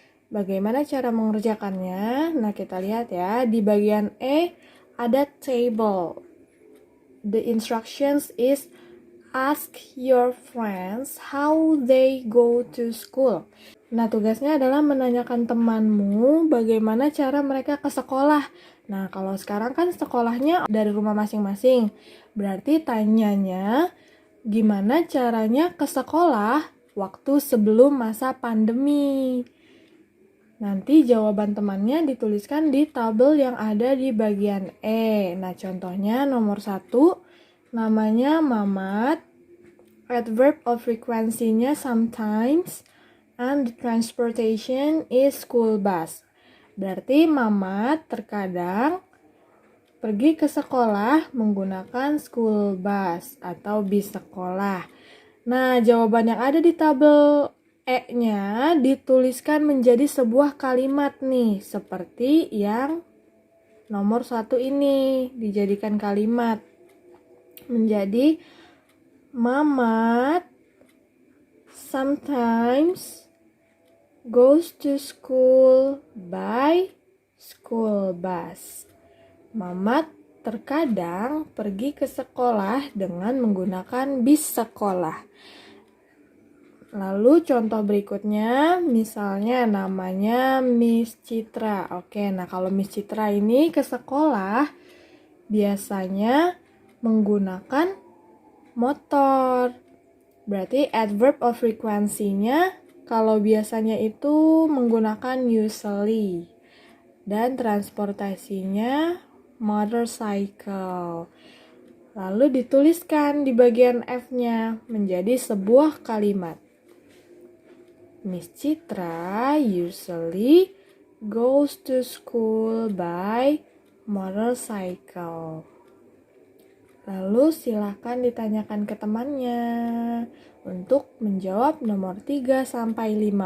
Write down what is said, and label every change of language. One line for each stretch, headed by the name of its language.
Indonesian: Bagaimana cara mengerjakannya? Nah, kita lihat ya. Di bagian E ada table.
English: The instructions is ask your friends how they go to school.
Indonesian: Nah, tugasnya adalah menanyakan temanmu bagaimana cara mereka ke sekolah. Nah, kalau sekarang kan sekolahnya dari rumah masing-masing. Berarti tanyanya gimana caranya ke sekolah waktu sebelum masa pandemi. Nanti jawaban temannya dituliskan di tabel yang ada di bagian E. Nah, contohnya nomor 1, namanya Mamat,
English: adverb of frequency-nya sometimes, and the transportation is school bus.
Indonesian: Berarti Mamat terkadang pergi ke sekolah menggunakan school bus atau bis sekolah. Nah, jawaban yang ada di tabel E-nya dituliskan menjadi sebuah kalimat nih, seperti yang nomor 1 ini, dijadikan kalimat. Menjadi
English: Mamat sometimes goes to school by school bus. Mamat
Indonesian: terkadang pergi ke sekolah dengan menggunakan bis sekolah. Lalu contoh berikutnya, misalnya namanya Miss Citra. Oke, nah kalau Miss Citra ini ke sekolah biasanya menggunakan motor. Berarti adverb of frequency-nya kalau biasanya itu menggunakan usually. Dan transportasinya motorcycle. Lalu dituliskan di bagian F-nya menjadi sebuah kalimat.
English: Miss Citra usually goes to school by motorcycle.
Indonesian: Lalu silakan ditanyakan ke temannya untuk menjawab nomor 3 sampai 5.